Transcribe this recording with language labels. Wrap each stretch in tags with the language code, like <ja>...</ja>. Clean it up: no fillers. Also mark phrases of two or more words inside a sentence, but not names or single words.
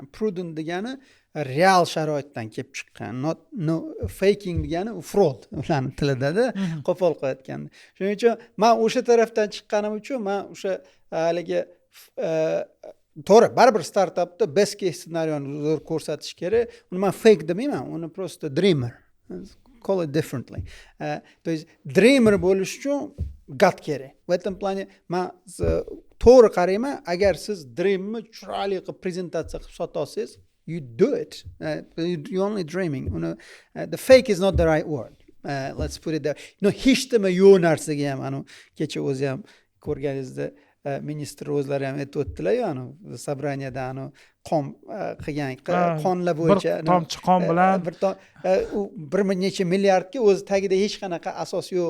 <uz>Prudent degani real sharoitdan kelib chiqqan,</uz> <en>no faking</en> <uz>degani fraud ularning tilida qo'pol qilayotganda. Shuning uchun men o'sha tarafdan chiqqanim uchun men o'sha haligi to'g'ri, baribir startapda</uz> <en>best case</en> <uz>ssenariyoni zo'r ko'rsatish kerak. Uni men fake demayman, uni просто dreamer.</uz> <en>Call it differently.</en> <ru>То есть</ru> <uz>dreamer bo'lish uchun gut kerak.</uz> <ru>В этом плане</ru> <uz>men to'g'ri qarayman, agar siz dreamni chiroyli qilib prezentatsiya qilib sota olsangiz,</uz> <en>you do it. You're only dreaming. The fake is not the right word. let's put it there.</en> <uz>Hech nima yo'q narsaga ham kecha o'zi ham ko'rganingizda ministr o'zlari ham aytib o'tdilar-yu собраниеda qon qilgan qonlar bo'yicha bir tomchi qon bilan u bir necha milliardga o'zi tagida hech qanaqa asos yo'q.</uz>